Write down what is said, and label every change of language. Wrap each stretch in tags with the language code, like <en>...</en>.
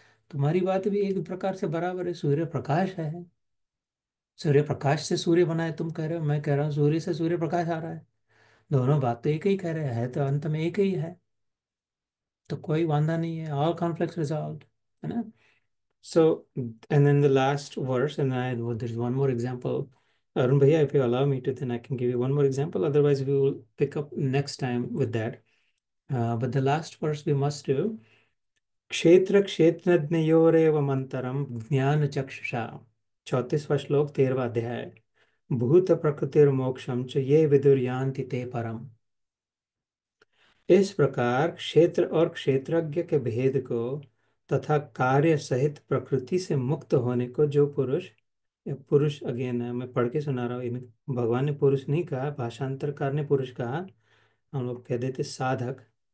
<hi>तुम्हारी बात भी एक प्रकार से बराबर है, सूर्य प्रकाश है। सूर्य प्रकाश से सूर्य बना है तुम कह रहे हो, मैं कह रहा हूँ सूर्य से सूर्य प्रकाश आ रहा है। दोनों बात तो एक ही कह रहे हैं, है तो अंत में एक ही है। तो कोई वांधा नहीं है,</hi> <en>all conflicts resolved,</en> <hi>है ना?</hi> <en>So, and then the last verse, and there's one more example. Arun Bhaiya, if you allow me to, then I can give you one more example. Otherwise, we will pick up next time with that. But the last verse we must do.</en> <sa>क्षेत्र क्षेत्रज्ञयोरेव मंतरम ज्ञान चक्षुषा।</sa> <hi>34वां श्लोक 13वां अध्याय।</hi> <sa>भूत प्रकृतिर्मोक्षम च ये विदुर्यान्ति ते परम।</sa> <hi>इस प्रकार क्षेत्र और क्षेत्रज्ञ के भेद को तथा कार्य सहित प्रकृति से मुक्त होने को जो पुरुष, ये पुरुष अगेन मैं पढ़ के सुना रहा हूँ, भगवान ने पुरुष नहीं कहा, भाषांतरकार ने पुरुष कहा, हम लोग कह देते साधक।</hi>